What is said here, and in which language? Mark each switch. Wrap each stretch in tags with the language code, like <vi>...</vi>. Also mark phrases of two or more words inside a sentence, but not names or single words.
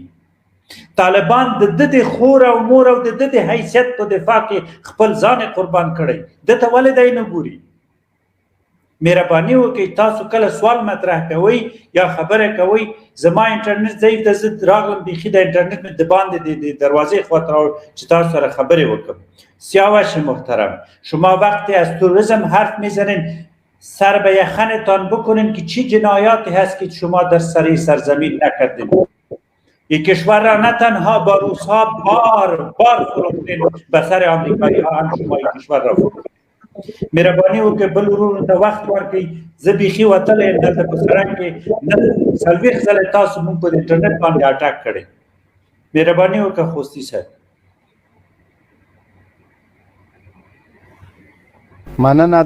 <ps>طالبان د ده د خور او مور او د ده د حیثیت په دفاع کې خپل ځان قربان کړی. ده ته ولې دی نه ګوري؟ مهرباني وکړئ تاسو کله سوال مطرح کوئ یا خبره کوئ. زما انټرنیټ ضعیف ده، زه راغلم بیخي د انټرنیټ مې د باندې د دروازې خواته راوړم چې تاسو سره خبرې وکړم.</ps> <fa>سیاوش محترم، شما وقتی از تروریسم حرف میزنین سر به یخنتان بکنین که چی جنایاتی هست که شما در سری سرزمین نکردین. این کشور را نه تنها با روس‌ها بار فروختین، به سر آمریکایی ها هم شما این کشور را فروختین.</fa> <ps>مهرباني وکړئ بل ورونو ته وخت ورکړئ. زه بیخي وتلی یم دلته په سړک کې نن 40 ځله تاسو موږ په انټرنیټ باندې اټاک کړی. مهرباني وکړه خوستي صاحب. مننه.</ps>